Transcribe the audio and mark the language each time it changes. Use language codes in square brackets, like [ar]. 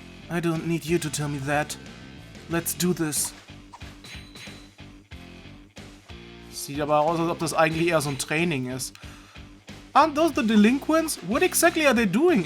[en] I don't need you to tell me that. Let's do this. [de] Sieht aber aus, als ob das eigentlich eher so ein Training ist. [en] Aren't those the delinquents? What exactly are they doing?